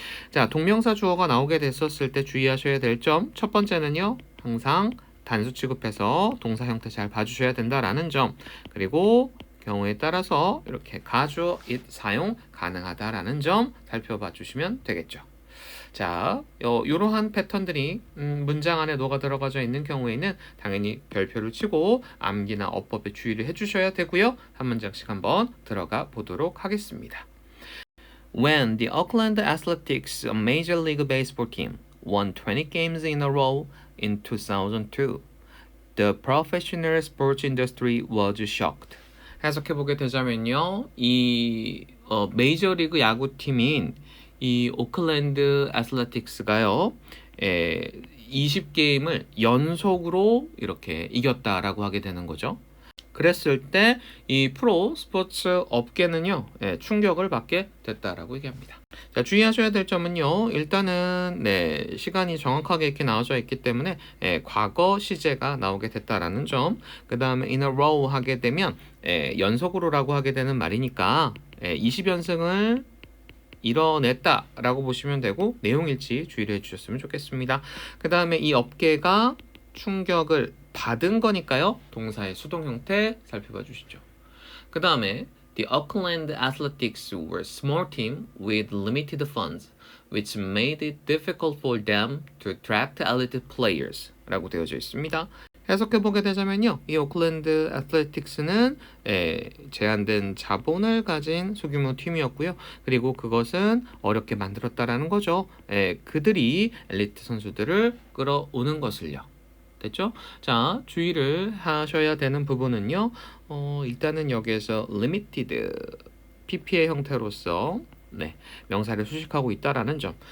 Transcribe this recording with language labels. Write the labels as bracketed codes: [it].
[ko] 자, 동명사 주어가 나오게 됐었을 때 주의하셔야 될 점, 첫 번째는요, 항상 단수 취급해서 동사 형태 잘 봐주셔야 된다라는 점, 그리고 경우에 따라서 이렇게 가주 it 사용 가능하다라는 점 살펴봐 주시면 되겠죠. 자, 이러한 패턴들이 문장 안에 녹아 들어가져 있는 경우에는 당연히 별표를 치고 암기나 어법에 주의를 해주셔야 되고요. 한 문장씩 한번 들어가 보도록 하겠습니다. [en] When the Oakland Athletics, a Major League Baseball team, won 20 games in a row in 2002, the professional sports industry was shocked. [ko] 해석해보게 되자면요, 이 메이저리그 야구팀인 이 오클랜드 애슬레틱스가요, 20게임을 연속으로 이렇게 이겼다라고 하게 되는 거죠. 그랬을 때 이 프로 스포츠 업계는요, 충격을 받게 됐다라고 얘기합니다. 자, 주의하셔야 될 점은요, 일단은 시간이 정확하게 이렇게 나와져 있기 때문에 과거 시제가 나오게 됐다라는 점, 그 다음에 [en] in a row [ko] 하게 되면 연속으로라고 하게 되는 말이니까 20연승을 이뤄냈다라고 보시면 되고 내용일치 주의를 해주셨으면 좋겠습니다. 그 다음에 이 업계가 충격을 받은 거니까요. 동사의 수동 형태 살펴봐 주시죠. 그 다음에 [en] The Auckland Athletics were a small team with limited funds, which made it difficult for them to attract elite players [ko] 라고 되어져 있습니다. 해석해보게 되자면요. 이 오클랜드 애틀레틱스는 제한된 자본을 가진 소규모 팀이었고요. 그리고 그것은 어렵게 만들었다라는 거죠. 그들이 엘리트 선수들을 끌어오는 것을요. 됐죠? 자, 주의를 하셔야 되는 부분은요. 일단은 여기에서 limited, PP의 형태로서 명사를 수식하고 있다라는 점.